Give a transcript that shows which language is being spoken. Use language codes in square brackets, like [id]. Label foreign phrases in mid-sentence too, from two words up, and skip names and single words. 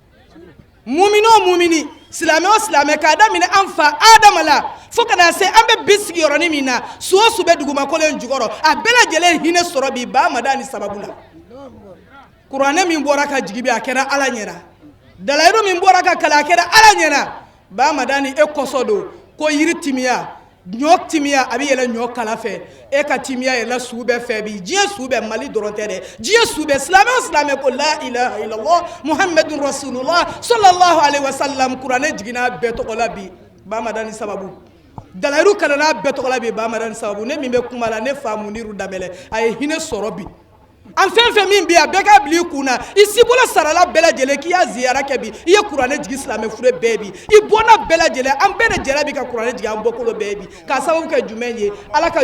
[bm] mumini o mumini silamɛ o silamɛ k'a daminɛ an fa adama la fo ka na se an bɛ bi sigiyɔrɔnin min na su o su bɛ dugumakolo in jukɔrɔ a bɛɛ lajɛlen hinɛ sɔrɔ bi ba madani sababu la kuranɛ min bɔra ka jigi bi a kɛra ala ɲɛna dalayiru min bɔra ka kalan a kɛra ala ɲɛna ba madani e kɔsɔ don ko yiri timiya ɲɔ timiya a bɛ yɛlɛ ɲɔ kala fɛ e ka timiya yɛlɛ sugu bɛɛ fɛ bi diɲɛ sugu bɛɛ mali dɔrɔn tɛ dɛ diɲɛ sugu bɛɛ silamɛ o silamɛ ko [ar] لا إله إلا الله محمد رسول الله صلى الله عليه وسلم [bm] kuranɛ jiginna bɛɛ tɔgɔ la bi ba madani sababu dalayiru kalanna bɛɛ tɔgɔ la bi ba madani sababu ne min bɛ kuma la ne fa muniru damɛlɛ a ye hinɛ sɔrɔ bi an fɛn fɛn min bi a bɛɛ ka bila i kun na i sibolo sarala bɛɛ lajɛlen k'i y'a ziyara kɛ bi i ye kuranɛ jigi silamɛ fure bɛɛ bi i bɔnna bɛɛ lajɛlen an bɛɛ de jɛra bi ka kuranɛ jigi an bɔkolo bɛɛ bi k'a sababu kɛ jumɛn ye ala ka